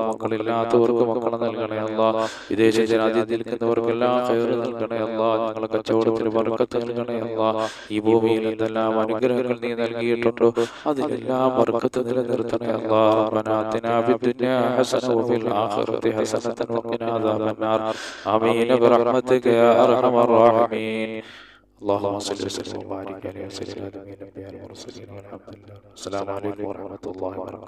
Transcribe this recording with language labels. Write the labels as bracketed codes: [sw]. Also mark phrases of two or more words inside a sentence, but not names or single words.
[ml] മക്കളില്ലാത്തവർക്ക് മക്കളെ നൽകണേ അല്ലാഹ് വിദേശ രാജ്യത്തിൽ നിൽക്കുന്നവർക്കെല്ലാം ഖൈർ നൽകണേ അല്ലാഹ് ഞങ്ങളുടെ കച്ചവടത്തിന് ബർക്കത്ത് നൽകണേ അല്ലാഹ് ഈ ഭൂമിയിൽ എന്തെല്ലാം അനുഗ്രഹങ്ങൾ നീ നൽകിയിട്ടുണ്ടോ അതിലെല്ലാം ബർക്കത്ത് നിലനിർത്തണേ അല്ലാഹ് [ar] ربنا آتنا في الدنيا حسنة وفي الآخرة حسنة وقنا عذاب النار آمين برحمتك يا أرحم الراحمين اللهم صل وسلم وبارك على سيدنا النبي والمرسلين والحمد لله السلام عليكم ورحمة الله وبركاته.